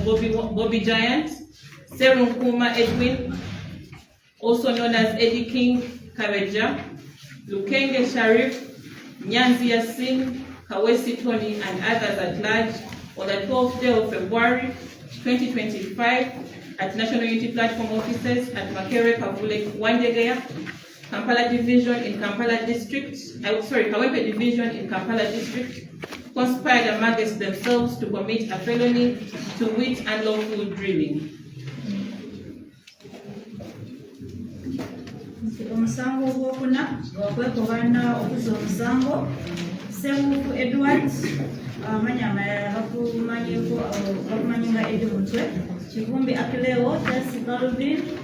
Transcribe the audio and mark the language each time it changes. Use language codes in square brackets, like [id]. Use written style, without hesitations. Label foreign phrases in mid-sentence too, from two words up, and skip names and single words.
[en] Bobi Gaint, Serunkuma Edwin, also known as Eddie King Kabeja, Lukenge Sharif, Nyanzi Yasin, Kawesi Tony, and others at large on the 12th day of February 2025 at National Unity Platform offices at Makere Kavule Wandegeya, Kampala Division in Kampala District, Kawempe Division in Kampala District, conspired amongst themselves to commit a felony, to wit unlawful drilling. [lg] Omusango ogwokuna gwakwekobaana okuza omusango Sebufu Edward, amanya amalala bakumanyi nga Eddie Mutwe, Kivumbi Akileo, Tasi Calvin,